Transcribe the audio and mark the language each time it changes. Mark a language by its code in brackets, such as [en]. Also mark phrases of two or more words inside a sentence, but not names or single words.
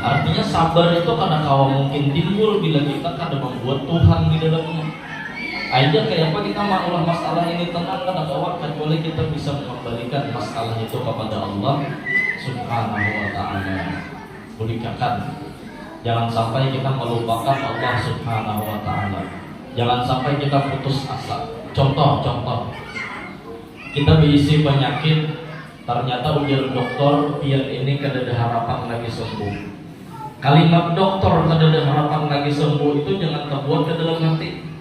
[bjn] Artinya sabar itu karena kalau mungkin timbul bila kita kada membuat Tuhan di dalamnya. Aja kayak apa kita maulah masalah ini tenang kada kawat, kecuali kita bisa mengembalikan masalah itu kepada Allah [ar] Subhanahu wa Ta'ala. [id] Pulihkan. Jangan sampai kita melupakan Allah [ar] Subhanahu wa Ta'ala. [bjn] Jangan sampai kita putus asa. Contoh, kita berisi penyakit, ternyata ujar dokter pian ini kada ada harapan lagi sembuh. Kalimat dokter kada ada harapan lagi sembuh itu jangan terbuat ke dalam hati.